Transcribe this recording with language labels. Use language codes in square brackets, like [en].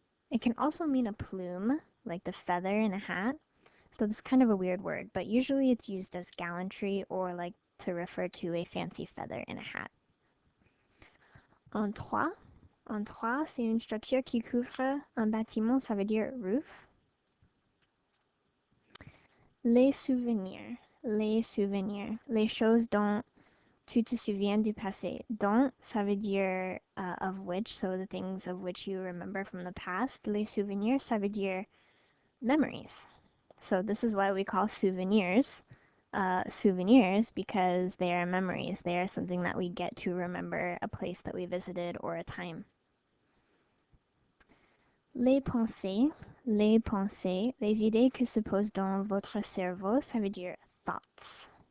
[en] It can also mean a plume, like the feather in a hat. So this is kind of a weird word, but usually it's used as gallantry or like to refer to a fancy feather in a hat. [fr] En toit, c'est une structure qui couvre un bâtiment, ça veut dire roof. Les souvenirs, les choses dont tu te souviens du passé. [en] Dont, [fr] ça veut dire [en] of which, so the things of which you remember from the past. [fr] Les souvenirs, ça veut dire [en] memories. So this is why we call souvenirs souvenirs because they are memories. They are something that we get to remember a place that we visited or a time. [fr] Les pensées, les idées qui se posent dans votre cerveau, ça veut dire thoughts.